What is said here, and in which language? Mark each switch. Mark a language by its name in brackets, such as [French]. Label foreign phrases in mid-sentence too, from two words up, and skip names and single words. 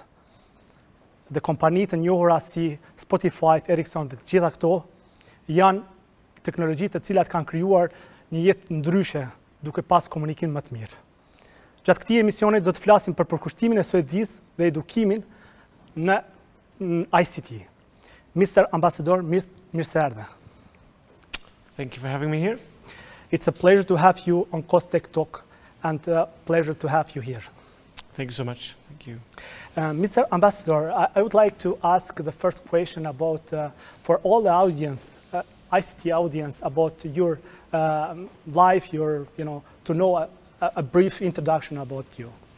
[Albanian] Dhe kompani të njohura si Spotify, Ericsson dhe të gjitha këto janë teknologji të cilat kanë krijuar një jetë ndryshe duke pas komunikim më të mirë. Gjatë këtij emisioni do të flasim për përkushtimin e Suedisë dhe edukimin në ICT. Mr. Ambassador, mirë se erdhe. [English] Thank you for having me here. It's a pleasure to have you on KosTech Talk and a pleasure to have you here. Thank you so much. Thank you. Mr. Ambassador, I would like to ask the first question about, for all the audience, ICT audience, about your life, to know a brief introduction about you.